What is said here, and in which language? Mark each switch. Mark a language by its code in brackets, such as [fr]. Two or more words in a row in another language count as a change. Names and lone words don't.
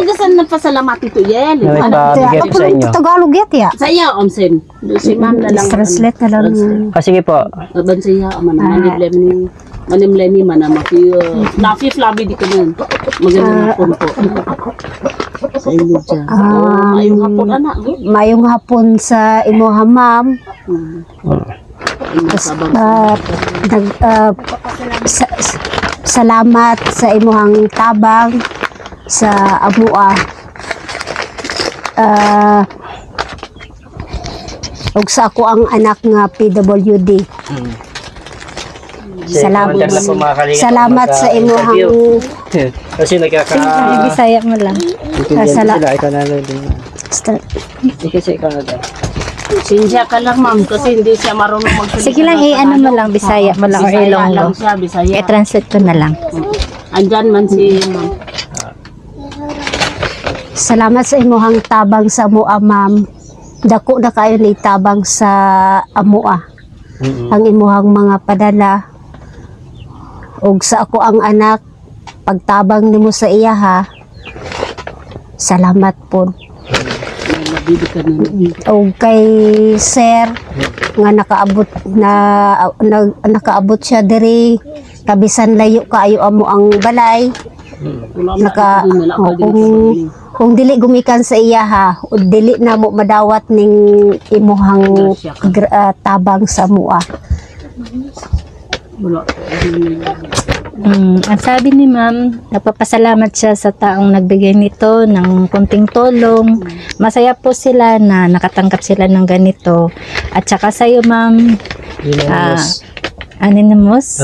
[tl] Hindi kasi nagpasalamat ito yan. Na nagpabigay po sa inyo. Tagalog yat ya. Sa iyo, Omsen. Si ma'am na lang. Translate na lang. Sige po. Aban sa iya, manimlem ni mana maki. Lafi flabi di kanan. Magandang hapon po. Sa inyo dyan. [ceb] Mayong hapon, anak. Mayong hapon sa imuha ma'am. Salamat sa imuhang tabang sa amua. Ug sa ako ang anak nga PWD. Salamat sa imuhang [tl] Kasi Bisaya mo lang. sila. Ikaw na lang din. Kasi ikaw na din. Sinsya ka lang, ma'am, kasi hindi siya marunong magsalita. Sige lang, ano mo lang, Bisaya mo lang or Bisaya Ilonggo. lang siya, Bisaya. I-translate ko na lang. Andyan man si ma'am. [ceb] Salamat sa imuhang tabang sa amua, ma'am. Dako na kayo ni tabang sa amua. Ang imuhang mga padala. Ug sa ako ang anak, pagtabang nimo sa iya ha. Salamat po. O kay sir nga nakaabot siya diri kabisan layo kaayo amo ang balay kung dili gumikan sa iya ha o dili na mo madawat ning imuhang tabang sa mua. [tl] Ang sabi ni ma'am, nagpapasalamat siya sa taong nagbigay nito ng konting tulong. Masaya po sila na nakatanggap sila ng ganito. At saka sa'yo ma'am, Anonymous?